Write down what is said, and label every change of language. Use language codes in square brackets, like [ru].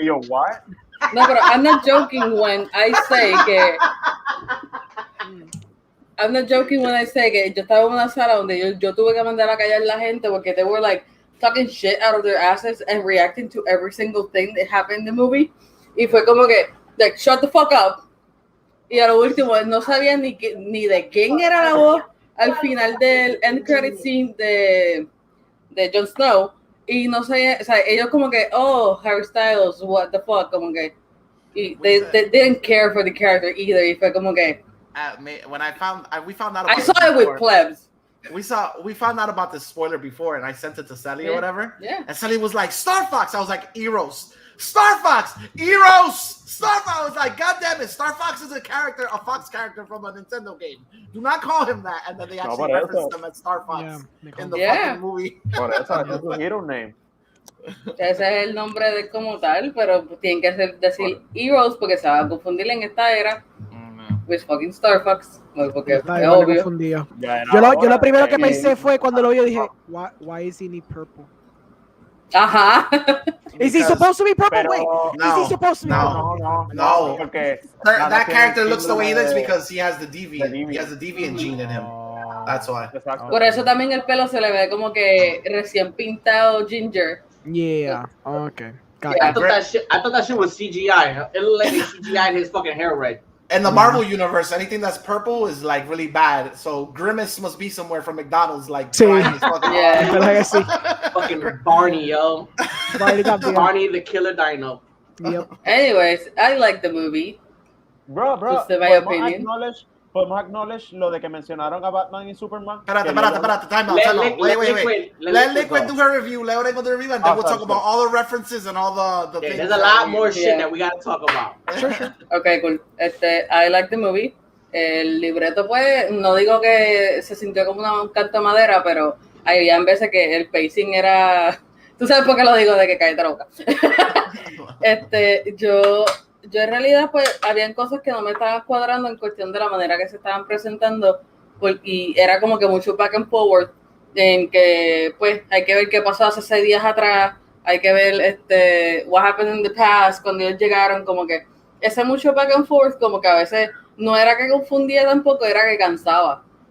[en] Yo, what? No, pero I'm not joking when I say que. I'm not joking when I say que yo estaba en una sala donde yo tuve que mandar a callar la gente porque they were like talking shit out of their asses and reacting to every single thing that happened in the movie. [es] Y fue como que, like, shut the fuck up. Y a lo último, no sabía ni de quién era la voz al final del end credit scene de Jon Snow. Y no sé, o sea, ellos como que, oh, Harry Styles, what the fuck, como que, y they didn't care for the character either. Y fue como que, [en] when we found out about I saw it with plebs. We found out about this spoiler before, and I sent it to Sally or whatever. Yeah. And Sally was like, Star Fox. I was like, Eros. Star Fox. Eros. Star Fox. I was like, God damn it. Star Fox is a Fox character from a Nintendo game. Do not call him that. And then they actually referenced him as Star Fox in the fucking movie. [es] Por eso, es su hero name. Ese es el nombre de como tal, pero tienen que decir Heroes porque se va a confundir en esta era with fucking Star Fox. Porque es obvio. Yo lo primero que pensé fue cuando lo vi, dije, why is he need purple? Ajá. [en] Is he supposed to be purple? Wait, no, is he supposed to be no. Okay. That character looks the way he looks because he has the deviant. He has the deviant gene in him. That's why. Por eso también el pelo se le ve como que recién pintado ginger. Yeah. Okay. I thought that shit was CGI. It looked like they CGI'd his fucking hair red. In the Marvel universe, anything that's purple is like really bad. So Grimace must be somewhere from McDonald's, like fucking Barney, yo. Barney the Killer Dino. Yep. Anyways, I like the movie. Bro. Just in my opinion. [es] podemos acknowledge lo de que mencionaron a Batman y Superman. [en] Espérate, time out. Wait. Let Liquid do her review, let her go do the review, and then we'll talk about all the references and all the things. There's a lot more shit that we gotta talk about. Okay, cool. I like the movie. [es] El libreto, pues, no digo que se sintió como un canto de madera, pero había veces que el pacing era... Tú sabes por qué lo digo, de que cállate la boca. Yo en realidad, pues, habían cosas que no me estaban cuadrando en cuestión de la manera que se estaban presentando, y era como que mucho back and forward, en que, pues, hay que ver qué pasó hace 6 días atrás, hay que ver, what happened in the past, cuando ellos llegaron, como que ese mucho back and forth, como que a veces no era que confundía tampoco, era que cansaba.